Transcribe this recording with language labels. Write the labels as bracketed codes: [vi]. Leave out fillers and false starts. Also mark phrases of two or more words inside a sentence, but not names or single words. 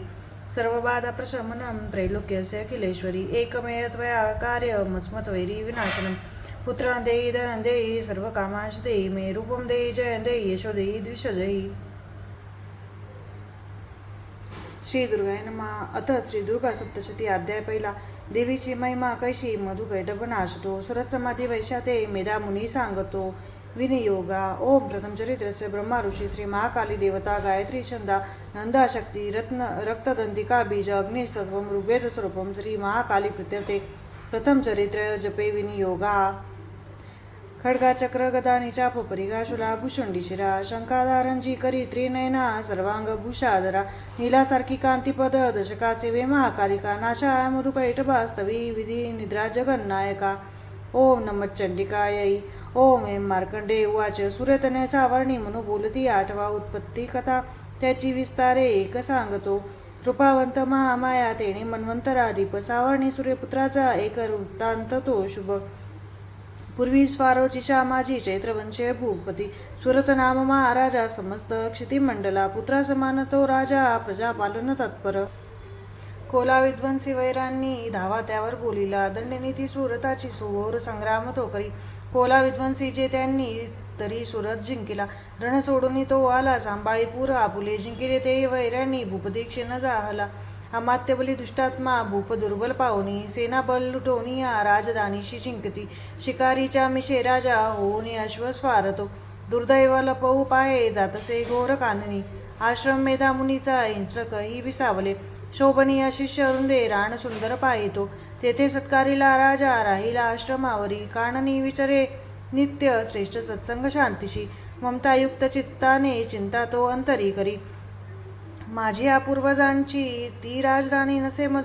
[sa] सर्वबाध प्रशमनं त्रैलोक्यस्य अखिलेश्वरी. एकमेव त्वया कार्यमस्मत्वैरी विनाशनम. पुत्रान् देहि धनं देहि सर्वकामांश देहि मे. रूपं देहि जय देहि यशो देहि दृश्य देहि. श्री दुर्गाय नमः. [mr] अथ श्री दुर्गा सप्तशती अध्याय पहिला. देवीची महिमा कैशी मधुकैटभ नाशतो. सुरत समाधी वैशाते मेधा मुनी सांगतो. विनियोगा. [sa] ओम प्रथम चरित्रस्य ब्रह्मा ऋषी श्री महाकाली देवता गायत्री छंदा नंदा शक्ती रत्न रक्तदंतिका बीज अग्निसत्वम ऋग्वेद स्वरूपम श्री महाकाली प्रत्यते. प्रथम चरित्र जपे विनियोगा. खड्गा चक्र गदा निचाप परिगा शुला भूषुंडी शिरा. [mr] शंकाधारणजी करी त्रिनयना सर्वांग भूषाधरा. नीलासारखी कांतीपद दशका सेवे महाकालिका. नाशा मधुकैटभास्तवी विधी निद्रा जगन्नायका. [sa] ओम नमच्चंडिकायै. ओम एम मार्कंडे उवाच. [mr] सूर्यतनय सावर्णी म्हणू बोलती आठवा उत्पत्ती कथा. त्याची विस्तारे एक सांगतो. कृपावंत महामाया तेणे मन्वंतराधीप. सावर्णी सूर्यपुत्राचा एक वृत्तांत तो शुभ. पूर्वी स्वारोची श्यामाजी चैत्रवंशीय भूपती. सुरत नाम महाराजा समस्त क्षितिमंडला. पुत्रा समान तो राजा प्रजापालन तत्पर. कोला विध्वंसी वैरांनी धावा त्यावर बोलिला. दंडनीती सुरताची सुघोर संग्राम तो करी. कोला विध्वंसी जे त्यांनी तरी सुरत जिंकिला. रण सोडून तो आला सांभाळी पूर आपुले. जिंकिले ते वैरांनी भूपती क्षीण जाहला. अमात्य बली दुष्टात्मा भूप दुर्बल पाहुनी. सेना बल लुटवणी राजधानीशी जिंकती. शिकारीच्या मिशे राजा होऊन अश्वस्वारतो. दुर्दैव लपवू पाये जातसे घोर काननी. आश्रम मेधा मुनीचा हिंस्रक ही विसावले. शोभनीय शिष्य वृंदे राण सुंदर पाहितो. तेथे सत्कारीला राजा राहिला आश्रमावरी. काननी विचारे नित्य श्रेष्ठ सत्संग शांतीशी. ममतायुक्त चित्ताने चिंता तो अंतरी करी. माझी या पूर्वजांची ती राजराणी नसे मज.